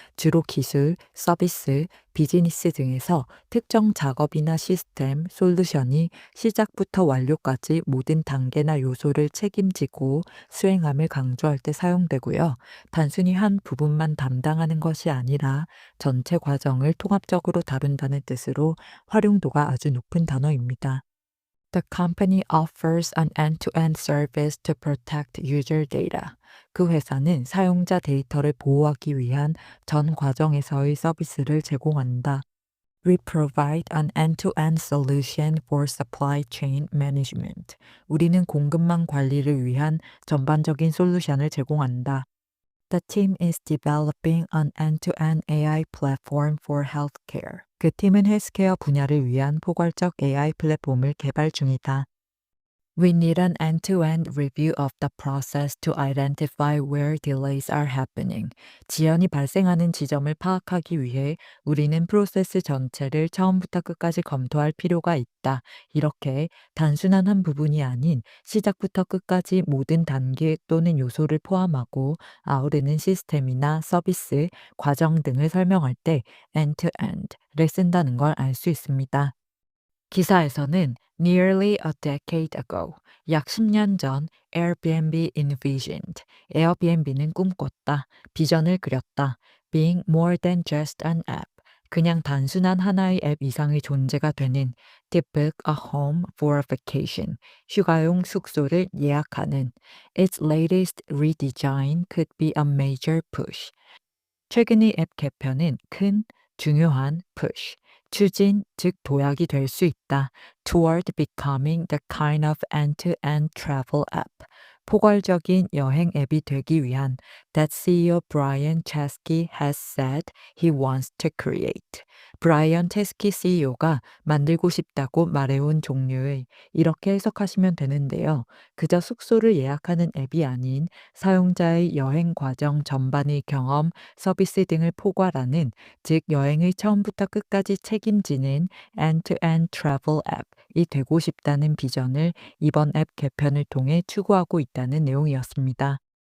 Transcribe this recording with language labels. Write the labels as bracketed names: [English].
[Korean] 주로 기술, 서비스, 비즈니스 등에서 특정 작업이나 시스템, 솔루션이 시작부터 완료까지 모든 단계나 요소를 책임지고 수행함을 강조할 때 사용되고요. 단순히 한 부분만 담당하는 것이 아니라 전체 과정을 통합적으로 다룬다는 뜻으로 활용도가 아주 높은 단어입니다. [English] The company offers an end-to-end service to protect user data. [Korean] 그 회사는 사용자 데이터를 보호하기 위한 전 과정에서의 서비스를 제공한다. [English] We provide an end-to-end solution for supply chain management. [Korean] 우리는 공급망 관리를 위한 전반적인 솔루션을 제공한다. [English] The team is developing an end-to-end AI platform for healthcare. [Korean] 그 팀은 헬스케어 분야를 위한 포괄적 AI 플랫폼을 개발 중이다. [English] We need an end-to-end review of the process to identify where delays are happening. [Korean] 지연이 발생하는 지점을 파악하기 위해 우리는 프로세스 전체를 처음부터 끝까지 검토할 필요가 있다. 이렇게 단순한 한 부분이 아닌 시작부터 끝까지 모든 단계 또는 요소를 포함하고 아우르는 시스템이나 서비스, 과정 등을 설명할 때 end-to-end를 쓴다는 걸 알 수 있습니다. 기사에서는 [English] nearly a decade ago, [Korean] 약 10년 전 [English] Airbnb envisioned, [Korean] 에어비앤비는 꿈꿨다, 비전을 그렸다, [English] being more than just an app, [Korean] 그냥 단순한 하나의 앱 이상의 존재가 되는 [English] to book a home for a vacation, [Korean] 휴가용 숙소를 예약하는 [English] its latest redesign could be a major push. [Korean] 최근의 앱 개편은 큰, 중요한 push, 추진, 즉 도약이 될 수 있다. [English] toward becoming the kind of end-to-end travel app. [Korean] 포괄적인 여행 앱이 되기 위한 [English] that CEO Brian Chesky has said he wants to create. [Korean] 브라이언 체스키 CEO가 만들고 싶다고 말해온 종류의 이렇게 해석하시면 되는데요. 그저 숙소를 예약하는 앱이 아닌 사용자의 여행 과정 전반의 경험, 서비스 등을 포괄하는, 즉 여행의 처음부터 끝까지 책임지는 end-to-end travel 앱이 되고 싶다는 비전을 이번 앱 개편을 통해 추구하고 있다는 내용이었습니다.